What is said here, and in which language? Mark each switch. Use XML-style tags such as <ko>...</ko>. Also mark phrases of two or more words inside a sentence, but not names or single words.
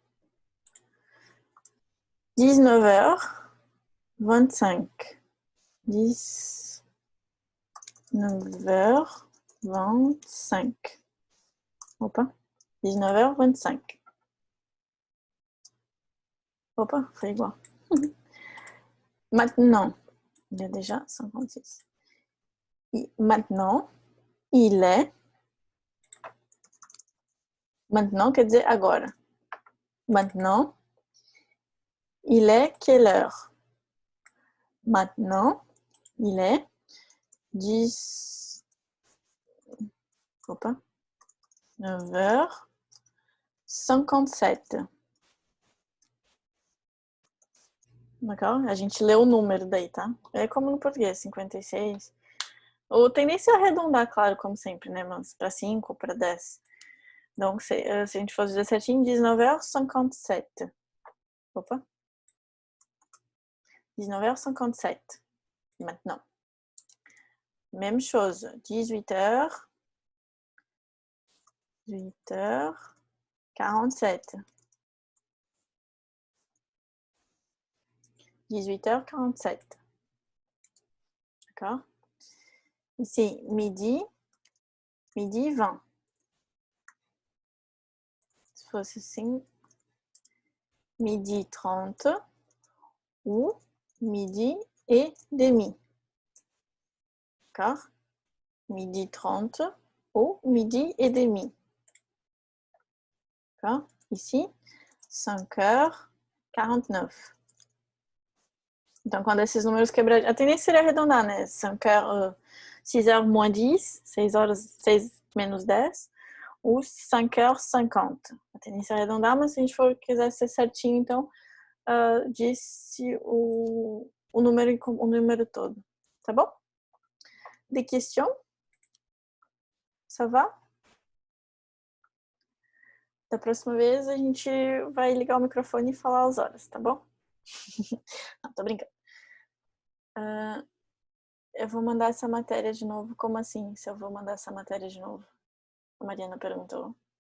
<pt>19h25. 19h25. Opa. 19h25. Opa, foi igual.</pt> <fr>Maintenant, il y a déjà 56. Et maintenant, il est. Maintenant,</fr> <pt>quer dizer agora.</pt> <fr>Maintenant, il est quelle heure? Maintenant, il est 9h57. D'accord?</fr> <pt>A gente lê o número daí, tá? É como no português, 56. Ou tendência a arredondar, claro, como sempre, né? Mas para 5 ou para 10. Donc, se a gente fosse 17, 19h57. Opa. 19h57.</pt> <fr>Maintenant. Même chose. 18h. 18h47. 18h47. D'accord? Ici, midi. Midi 20.</fr> <pt>Se fosse assim,</pt> <fr>midi 30 ou midi et demi. D'accord? Midi 30 ou midi et demi. D'accord? Ici, 5h49.</fr> <pt>Então, quando esses números quebradinhos... A tendência seria arredondar, né?</pt> <fr>6h moins 10,</fr> <pt>6 menos 10,</pt> <fr>ou 5h50.</fr> <pt>A tendência é arredondar, mas se a gente quiser ser certinho, então, disse o número todo. Tá bom?</pt> <fr>Des questions? Ça va?</fr> <pt>Da próxima vez a gente vai ligar o microfone e falar as horas, tá bom? Não, tô brincando. Eu vou mandar essa matéria de novo. Como assim, se eu vou mandar essa matéria de novo? A Mariana perguntou.</pt>